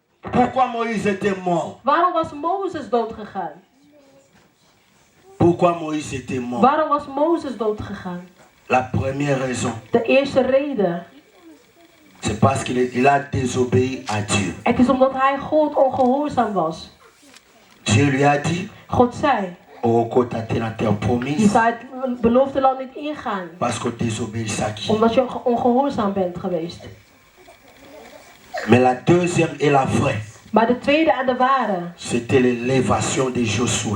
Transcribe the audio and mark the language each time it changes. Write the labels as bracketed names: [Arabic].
[French] Pourquoi Moïse était mort? [Dutch] Waarom was Mozes doodgegaan? [French] Pourquoi Moïse était mort? [Dutch] Waarom was Mozes doodgegaan? [French] La première raison. [Dutch] De eerste reden. [French] C'est parce qu'il a désobéi à Dieu. [Dutch] Het is omdat hij God ongehoorzaam was. [French] Dieu lui a dit. [Dutch] God zei. Je zou het beloofde land niet ingaan. Omdat je ongehoorzaam bent geweest. [French] Mais la deuxième est la vraie. [Dutch] Maar de tweede en de ware. [French] C'était l'élévation de Josué.